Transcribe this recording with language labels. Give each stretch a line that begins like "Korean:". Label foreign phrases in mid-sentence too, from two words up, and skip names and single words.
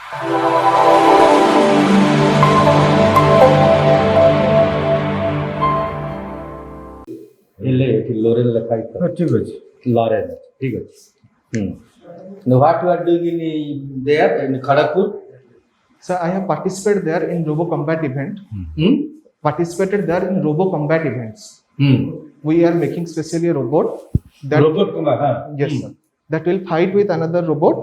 Odia: ହେଲେ ଏଠି ଲୋରେନ୍ ଲେଖା ହେଇଥିବ। ଠିକ ଅଛି। Loren, ଠିକ ଅଛି।
English: Now what you are doing there in Kharagpur? So I have participated there in Robo Combat event. Participated there in Robo Combat events. We are making specially a robot that Robot combat, huh? yes sir, that will fight with another robot.